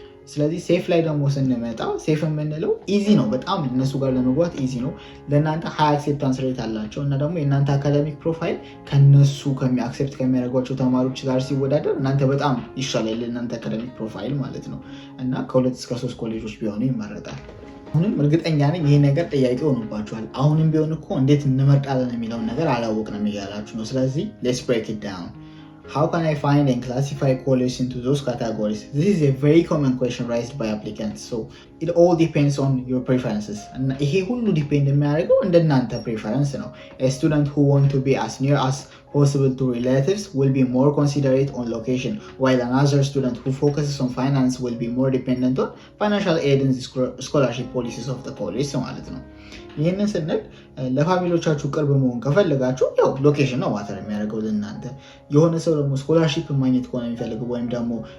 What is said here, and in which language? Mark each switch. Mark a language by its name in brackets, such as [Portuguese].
[Amharic] ስለዚህ ሴፍ ላይ ደግሞ ስንመጣ ሴፍ የምንለው ኢዚ ነው፣ በጣም እነሱ ጋር ለመግባት ኢዚ ነው። ለእናንተ ሀይ አክሴፕታንስ ሬት አላቸው እና ደግሞ የእናንተ አካዳሚክ ፕሮፋይል ከነሱ አክሴፕት ከሚያደርጓቸው ተማሪዎች ጋር ሲወዳደር እናንተ በጣም ይሻላል ለእናንተ አካዳሚክ ፕሮፋይል ማለት ነው። እና ከ2 እስከ 3 ኮሌጆች ቢሆኑ ይመረጣል። አሁንም እርግጠኛ ነኝ ይሄ ነገር ጥያቄ ሆኖባችኋል። አሁንም ቢሆን እኮ እንዴት እንመርጣለን የሚለውን ነገር አላወቅንም እያላችሁ ነው። ስለዚህ [English] ሌትስ ብሬክ ኢት ዳውን። How can I find and classify colleges into those categories? This is a very common question raised by applicants. So it all depends on your preferences. And [Amharic] ይሄ ሁሉ ዲፔንድ የሚያደርገው እንደናንተ ፕሬፈረንስ ነው። [English] A student who want to be as near as possible to relatives will be more considerate on location, while another student who focuses on finance will be more dependent on financial aid and scholarship policies of the college [Amharic] ማለት ነው። ይህንን ስንል ለፋሚሊዎቻችሁ ቅርብ መሆን ከፈለጋችሁ ያው ሎኬሽን ነው ማተር የሚያደርገው ለእናንተ። የሆነ ሰው ደግሞ ስኮላርሺፕ ማግኘት ከሆነ የሚፈልገው ወይም ደግሞ